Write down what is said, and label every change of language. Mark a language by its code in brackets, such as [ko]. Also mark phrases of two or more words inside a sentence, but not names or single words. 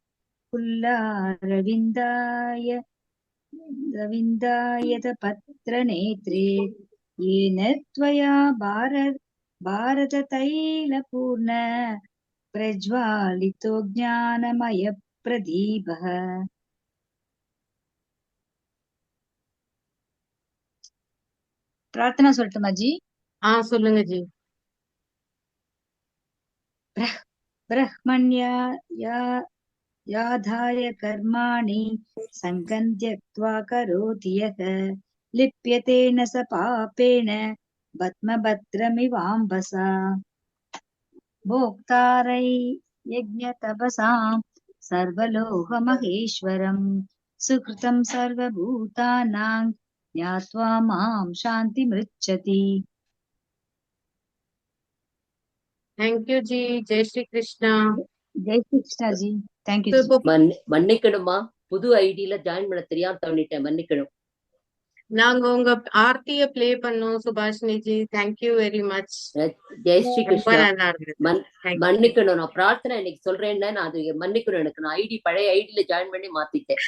[sa] रविन्दायतपत्रनेत्रे येन त्वया भारततैलपूर्ण प्रज्वालितो ज्ञानमयप्रदीपः। [ta] प्रार्थना சொல்லட்டுமா ஜி? சொல்லுங்க ஜி. [sa] ब्रह्मण्या याधाय कर्माणि सङ्गं त्यक्त्वा करोति यः लिप्यते न स पापेन पद्मभद्रमिवाम्बसा भोक्तारै यज्ञतपसां सर्वलोकमहेश्वरं सुकृतं सर्वभूतानां ज्ञात्वा मां शान्तिमृच्छति। [en] Thank you ஜி. [ta] ஜெய் ஸ்ரீ கிருஷ்ணா. ஜெய் ஸ்ரீ கிருஷ்ணா ஜி. [en] Thank you. [ta] மன்னிக்கணுமா, புது ஐடியில ஜாயின் பண்ண தெரியாம தவணிட்டேன், மன்னிக்கணும். நாங்க உங்க ஆர்த்திய பிளே பண்ணோம் சுபாஷினி ஜி. [en] Thank you very much. [ta] ஜெய் ஸ்ரீ கிருஷ்ணா. மன்னிக்கணும், நான் பிரார்த்தனை இன்னைக்கு சொல்றேன்னா நான் அது மன்னிக்கணும். எனக்கு நான் ஐடி பழைய ஐடியில ஜாயின் பண்ணி மாத்திட்டேன்.